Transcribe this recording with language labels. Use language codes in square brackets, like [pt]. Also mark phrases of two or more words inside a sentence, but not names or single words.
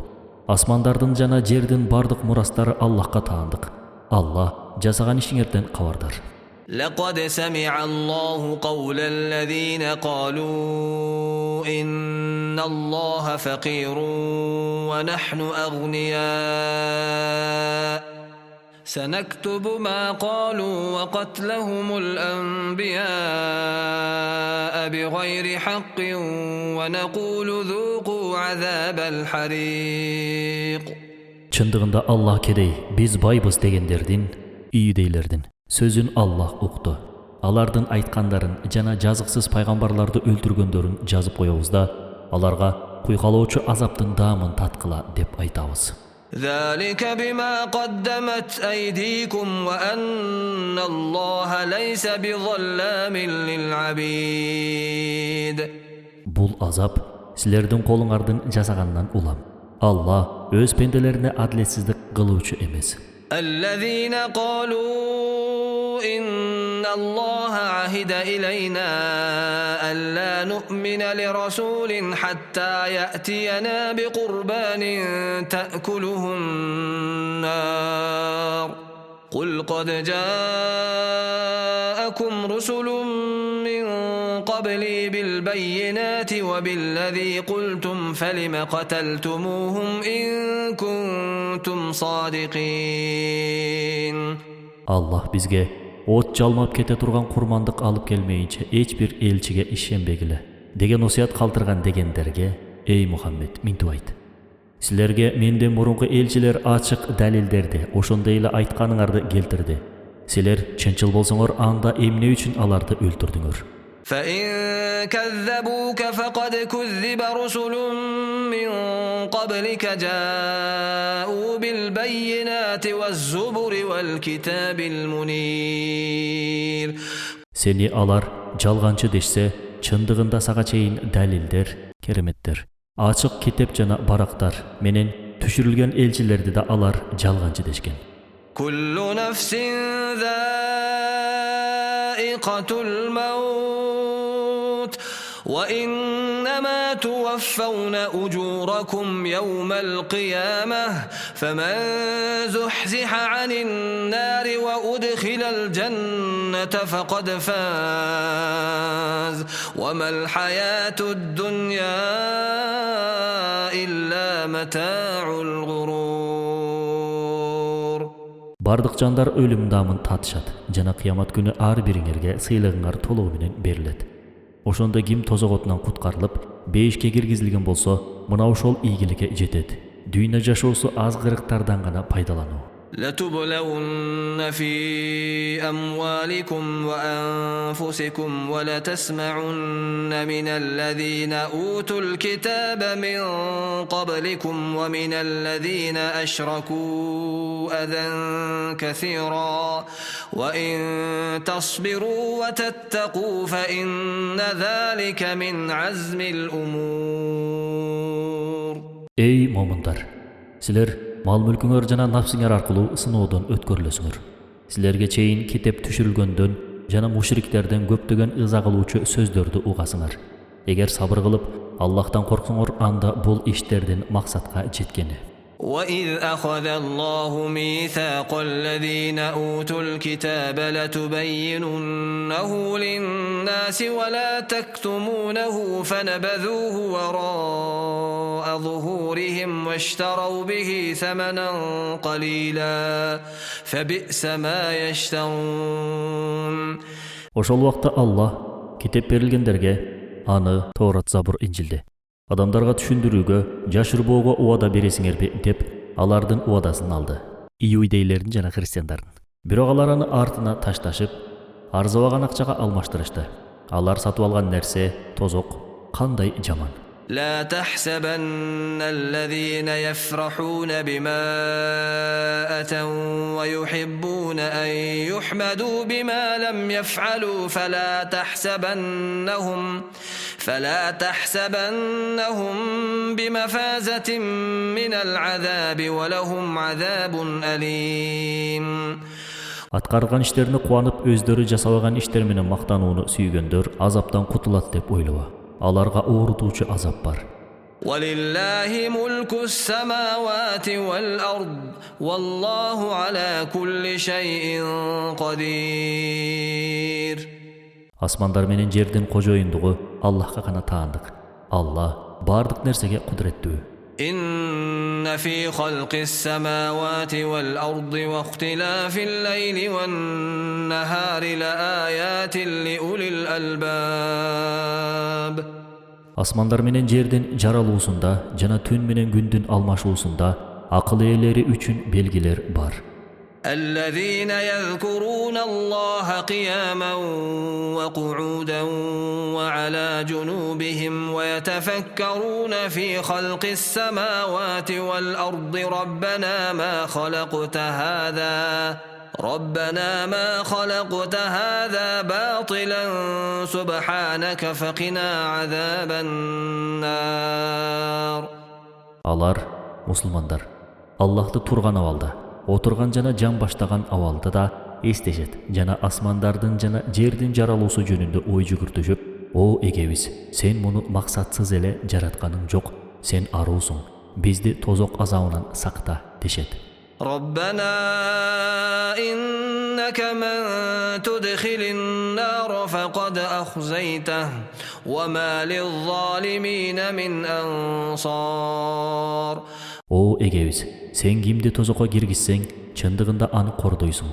[ky] Асмандардын жана жердин бардык мурастары Аллахка таандык. Аллах жасаган ишиңерден кабардар. [ar] لقد سمع الله قول الذين قالوا إن الله فقير ونحن أغنياء سنكتب ما قالوا وقتلهم الأنبياء بغير حق ونقول ذوقوا عذاب الحريق. [ky] Чындыгында Аллах кедей, биз байбыз дегендердин, ийдейлердин сөзүн Аллах укту. Алардын айткандарын жана жазыксыз пайгамбарларды өлтүргөндөрүн жазып коебуз да, аларга куйгалоочу азаптын даамын таткыла деп айтабыз. [ar] ذلك بما قدمت أيديكم وأن الله ليس بظلام للعبيد. [ky] Бул азап силердин колуңардын жасаганынан улам. Аллах өз пенделерине адилетсиздик кылуучу эмес. [ar] الذين قالوا إن الله عهد إلينا ألا نؤمن لرسول حتى يأتينا بقربان تأكله النار قل قد جاءكم رسل من قبلي بالبينات وبالذي قلتم فلم قتلتموهم إن كنتم صادقين. [ky] Allah bizge от жалмап кете турган курмандык алып келмейинче эч бир элчиге ишенбегиле деген осуят калтырган дегендерге, эй Мухаммед, минтип айт. Силерге менден мурунку элчилер ачык далилдерди, ошондой эле айтканыңарды келтирди. Силер чынчыл болсоңор, анда эмне үчүн аларды өлтүрдүңөр? [ar] فإن كذبوك فقد كذب رسل من قبلك جاءوا بالبينات والزبر والكتاب المنير. [ky] Seni alar жалганчы дешсе, чындыгында сага чейин далилдер, кереметтер, ачык китеп жана барактар менен түшүрүлгөн элчилерди да алар жалганчы дешкен. [ar] كل نفس ذائقة الموت وإنما إنما توفون أجوركم يوم القيامة فمن زحزح عن النار وأدخل الجنة فقد فاز وما الحياة الدنيا إلا متاع الغرور. [ky] Бардык жандар өлүм дамын татышат жана кыямат күнү ар бириңерге сыйлыгыңар толугу менен берилет. Ошондо ким тозок отунан куткарылып, бейишке киргизилген болсо, мына ошол ийгиликке жетет. Дүйнө жашоосу аз кырыктардан гана пайдалануу. [ar] لتبلون في أموالكم وأنفسكم ولتسمعن من الذين أوتوا الكتاب من قبلكم ومن الذين أشركوا أذى كثيرا وإن تصبروا وتتقوا فإن ذلك من عزم الأمور. [ky] Ey момундар, силер мал мүлкүңөр жана нафсиңер аркылуу сыноодон өткөрүлөсүңөр. Силерге чейин китеп түшүрүлгөндөн жана мушриктерден көптөгөн ыза кылуучу сөздөрдү угасыңар. Эгер сабыр кылып, Аллахтан корксоңор, анда бул иштердин максатка жеткени. [ar] وَإِذْ أَخَذَ اللَّهُ مِيثَاقَ الَّذِينَ أُوتُوا الْكِتَابَ لَتُبَيِّنُنَّهُ لِلنَّاسِ وَلَا تَكْتُمُونَهُ فَنَبَذُوهُ وَرَاءَ ظُهُورِهِمْ وَاشْتَرَوْا بِهِ ثَمَنًا قَلِيلًا فَبِئْسَ مَا يَشْتَرُونَ. [ky] Ошол убакта Аллах китеп берилгендерге аны Тоорат, Забур, Инжилди адамдарга түшүндүрүүгө, жашырбоого убада бересиңерби деп алардын убадасын алды. Иудейлердин жана христиандардын. Бирок алар аны артына ташташып, арзабаган акчага алмаштырышты. Алар сатып алган нерсе тозок кандай жаман. [ar] لا تحسبن الذين يفرحون بما أتوا ويحبون أن يحمدوا بما لم يفعلوا فلا تحسبنهم بمفازة من العذاب ولهم عذاب أليم. [ky] Аткарган иштерине кубанып, өздөрү жасабаган иштер менен мактанууну сүйгөндөр азаптан кутулат деп ойлоба. Аларга оорутуучу азап бар. [ar] ولله ملك السماوات والأرض والله على كل شيء قدير. [ky] Асмандар менен жердин кожоюндугу Аллахка гана таандык. Аллах бардык нерсеге кудуреттүү. [ar] إن في خلق السماوات والأرض واختلاف الليل والنهار لآيات لأولي الألباب. [ky] Асмандар менен жердин жаралуусунда жана түн менен күндүн алмашуусунда акыл ээлери үчүн белгилер бар. [ar] الذين يذكرون الله قياما وقعودا وعلى جنوبهم ويتفكرون في خلق السماوات والأرض ربنا ما خلقت هذا باطلا سبحانك فقنا عذاب النار. [ky] Алар, мусулмандар, Аллахты турган абалда, отурган жана жан баштаган абалда да эстешет жана асмандардын жана жердин жаралуусу жөнүндө ой жүгүртүшүп, о эгебиз, сен муну максатсыз эле жаратканың жок, сен аруусуң, бизди тозок азабынан сакта дешет. [ar] ربنا إنك من تدخل النار فقد أخزيته وما للظالمين من أنصار. [ky] О эгебиз, сен кимди тозокко киргизсең, чындыгында аны кордойсуң.